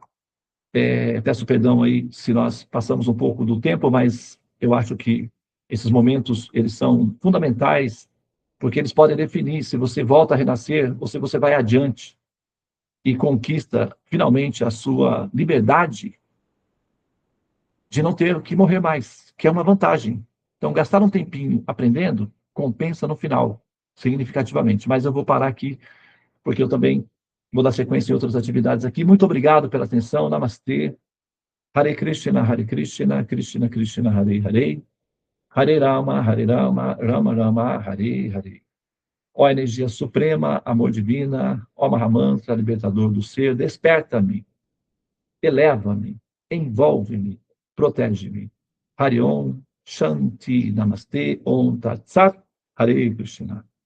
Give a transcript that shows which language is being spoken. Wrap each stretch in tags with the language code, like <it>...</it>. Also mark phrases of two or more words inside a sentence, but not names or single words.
<pt>Peço perdão aí se nós passamos um pouco do tempo, mas eu acho que esses momentos, eles são fundamentais, porque eles podem definir se você volta a renascer ou se você vai adiante e conquista, finalmente, a sua liberdade de não ter que morrer mais, que é uma vantagem. Então, gastar um tempinho aprendendo, compensa no final, significativamente. Mas eu vou parar aqui, porque eu também vou dar sequência em outras atividades aqui. Muito obrigado pela atenção. Namastê. Hare Krishna, Krishna Krishna, Hare Hare. Hare Rama, Rama Rama, Hare Hare. Ó energia suprema, amor divina, ó Mahamantra, libertador do ser, desperta-me, eleva-me, envolve-me, protege-me.</pt> <sa>हरे ॐ, शान्ति, नमस्ते, ॐ तत् सत्, हरे कृष्ण.</sa>